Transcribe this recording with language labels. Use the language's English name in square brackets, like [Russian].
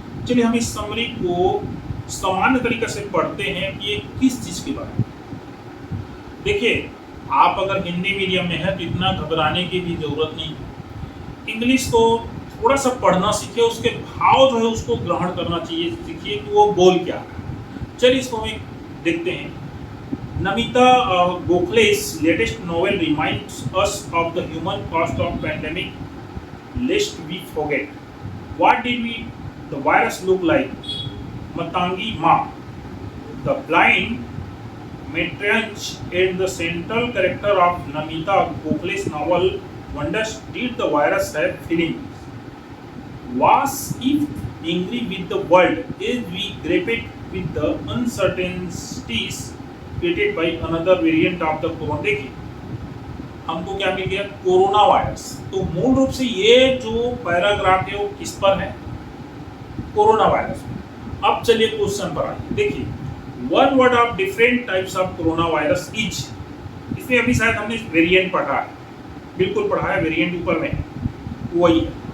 [Hindi] चलिए हम इस समरी को सामान्य तरीके से पढ़ते हैं कि ये किस चीज के बारे में। देखिए आप अगर हिंदी मीडियम में है तो इतना घबराने की भी जरूरत नहीं है। इंग्लिश को थोड़ा सा पढ़ना सीखिए, उसके भाव जो है उसको ग्रहण करना चाहिए, सीखिए कि वो बोल क्या रहा है। चलिए इसको हम देखते हैं। [English] Namita Gokhale's latest novel reminds us of the human cost of pandemic, lest we forget. What did the virus look like? Matangi Ma, the blind matronage and the central character of Namita Gokhale's novel wonders, did the virus have feelings? Was it angry with the world as we grappled with the uncertainties created by another variant of the corona? [Hindi] देखिए हमको क्या मिल गया? Corona virus. तो मूल रूप से ये जो पैराग्राफ है वो किस पर है? Corona virus. अब चलिए क्वेश्चन पर आइए। देखिए [English] one word of different types of corona virus is, [Hindi] इसमें अभी शायद हमने वेरिएंट पढ़ा है, बिल्कुल पढ़ा है, वेरिएंट ऊपर में है, वही है।